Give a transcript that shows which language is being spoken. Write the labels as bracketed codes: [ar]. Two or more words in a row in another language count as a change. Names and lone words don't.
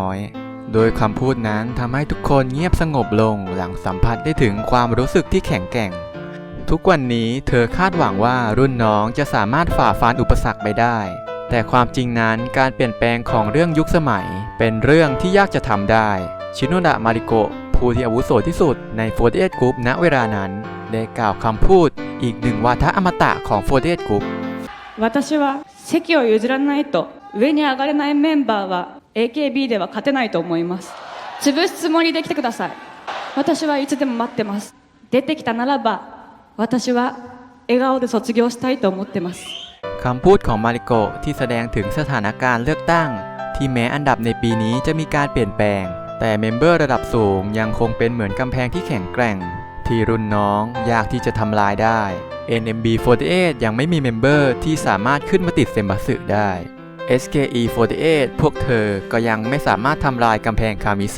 [th] อยโดยคำพูดนั้นทำให้ทุกคนเงียบสงบลงหลังสัมผัสได้ถึงความรู้สึกที่แข็งแกร่งทุกวันนี้เธอคาดหวังว่ารุ่นน้องจะสามารถฝ่าฟันอุปสรรคไปได้แต่ความจริงนั้นการเปลี่ยนแปลงของเรื่องยุคสมัยเป็นเรื่องที่ยากจะทำได้ชิโนดะมาริโกะผู้ที่อาวุโสที่สุดใน48 Group ณเวลานั้นได้กล่าวคำพูดอีกหนึ่งวาทะอมตะของ48 Group [ja] 私は席を譲らないと上に上がれないメンバーは AKB では勝てないと思います潰すつもりで来てください私はいつでも待ってます出てきたならば私は笑顔で卒業したいと思ってます [th] คำพูดของมาริโกะที่แสดงถึงสถานการณ์เลือกตั้งที่แม้อันดับในปีนี้จะมีการเปลี่ยนแปลงแต่เมมเบอร์ระดับสูงยังคงเป็นเหมือนกำแพงที่แข็งแกร่งที่รุ่นน้องยากที่จะทำลายได้ NMB48 ยังไม่มีเมมเบอร์ที่สามารถขึ้นมาติดเซมบัสึได้ SKE48 พวกเธอก็ยังไม่สามารถทำลายกำแพงคามิเซ